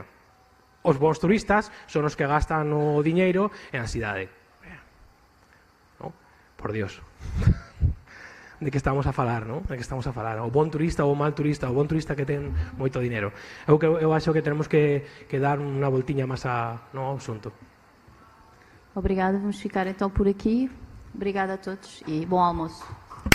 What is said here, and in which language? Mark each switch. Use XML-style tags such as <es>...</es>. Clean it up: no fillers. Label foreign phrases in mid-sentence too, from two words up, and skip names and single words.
<gl>Os bons turistas son os que gastan o diñeiro en a cidade.</gl> <es>¿No? Por Dios.</es> <gl>De que estamos a falar, ¿no? De que estamos a falar. O bon turista ou o mal turista, o bon turista que ten moito dinero. Eu acho que tenemos que dar unha voltiña máis ao asunto.</gl> <pt>Obrigada, vamos ficar então por aqui. Obrigada a todos e bom almoço.</pt>